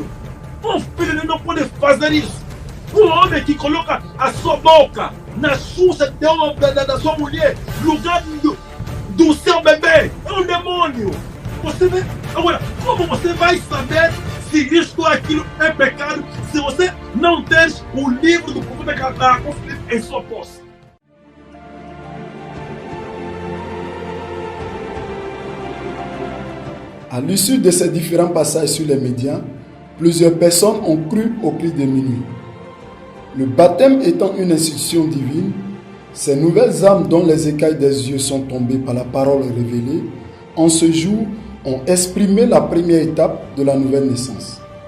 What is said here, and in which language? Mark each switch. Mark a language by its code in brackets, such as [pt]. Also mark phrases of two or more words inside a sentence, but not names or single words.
[pt] Filho de Deus não pode fazer isso. Homem que coloca a sua boca na xuxa da sua mulher, lugar do seu bebê, é demônio. Você vê? Agora, como você vai saber se isto ou aquilo é pecado se você não ter o livro do profeta Kakou Philippe em sua posse? [fr] À l'issue de ces différents passages sur les médias, plusieurs personnes ont cru au cri de minuit. Le baptême étant une institution divine, ces nouvelles âmes dont les écailles des yeux sont tombées par la parole révélée, en ce jour, ont exprimé la première étape de la nouvelle naissance.